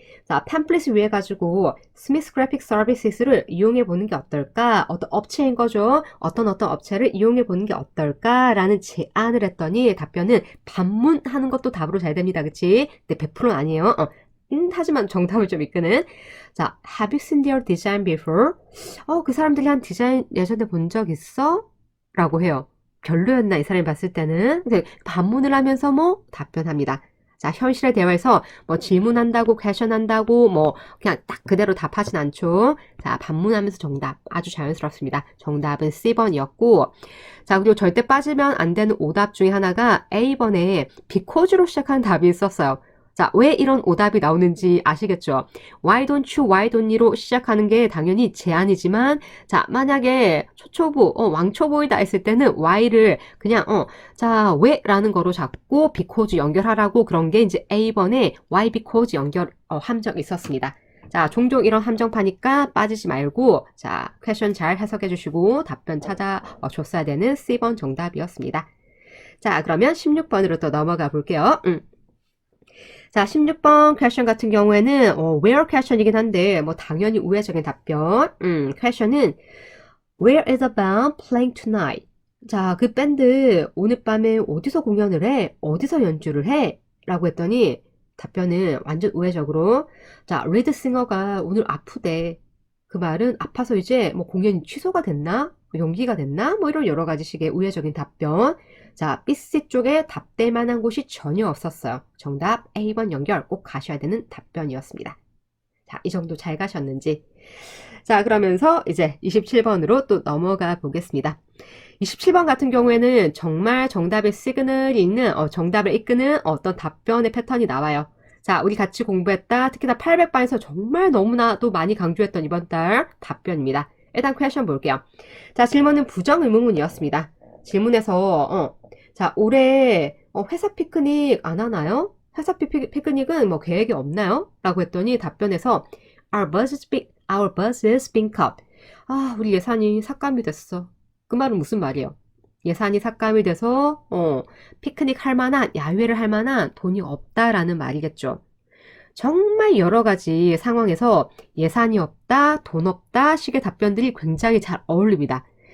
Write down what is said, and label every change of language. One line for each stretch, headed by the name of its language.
Korean: 자, 팸플릿을 위해 가지고 스미스 그래픽 서비스를 이용해 보는 게 어떨까? 어떤 업체인 거죠. 어떤 업체를 이용해 보는 게 어떨까라는 제안을 했더니 답변은 반문하는 것도 답으로 잘 됩니다. 그치? 근데 100%는 아니에요. 하지만 정답을 좀 이끄는.
English: 자, have you seen their design before?
Korean: 그 사람들이 한 디자인 예전에 본 적 있어? 라고 해요. 별로였나 이 사람이 봤을 때는. 근데 반문을 하면서 뭐 답변합니다. 자, 현실의 대화에서 뭐 질문한다고, 퀘션한다고, 뭐 그냥 딱 그대로 답하진 않죠. 자, 반문하면서 정답. 아주 자연스럽습니다. 정답은 C번이었고, 자, 그리고 절대 빠지면 안 되는 오답 중에 하나가 A번에 because로 시작하는 답이 있었어요. 자, 왜 이런 오답이 나오는지 아시겠죠? Why don't you로 시작하는 게 당연히 제안이지만, 자, 만약에 초초보, 왕초보이다 했을 때는 why를 그냥, 자, 왜? 라는 거로 잡고 because 연결하라고 그런 게 이제 A번에 why because 연결, 함정이 있었습니다. 자, 종종 이런 함정파니까 빠지지 말고, 자, 퀘션 잘 해석해 주시고 답변 찾아줬어야 되는 C번 정답이었습니다. 자, 그러면 16번으로 또 넘어가 볼게요. 자, 16번 퀘션 같은 경우에는 where 퀘션이긴 한데 뭐 당연히 우회적인 답변. 퀘션은
English: Where is the band playing tonight?
Korean: 자, 그 밴드 오늘 밤에 어디서 공연을 해? 어디서 연주를 해? 라고 했더니 답변은 완전 우회적으로 자, 리드 싱어가 오늘 아프대. 그 말은 아파서 이제 뭐 공연이 취소가 됐나? 연기가 됐나? 뭐 이런 여러 가지 식의 우회적인 답변. 자, BC 쪽에 답될 만한 곳이 전혀 없었어요. 정답 A번 연결 꼭 가셔야 되는 답변이었습니다. 자, 이 정도 잘 가셨는지. 자, 그러면서 이제 27번으로 또 넘어가 보겠습니다. 27번 같은 경우에는 정말 정답의 시그널이 있는, 정답을 이끄는 어떤 답변의 패턴이 나와요. 자, 우리 같이 공부했다. 특히나 800반에서 정말 너무나도 많이 강조했던 이번 달 답변입니다. 일단 퀘션 볼게요. 자, 질문은 부정의문문이었습니다. 질문에서 자, 올해 회사 피크닉 안 하나요? 회사 피크닉은 뭐 계획이 없나요? 라고 했더니 답변에서
English: our budget's been cut.
Korean: 우리 예산이 삭감이 됐어. 그 말은 무슨 말이에요? 예산이 삭감이 돼서 피크닉 할 만한, 야외를 할 만한 돈이 없다라는 말이겠죠. 정말 여러 가지 상황에서 예산이 없다, 돈 없다 식의 답변들이 굉장히 잘 어울립니다.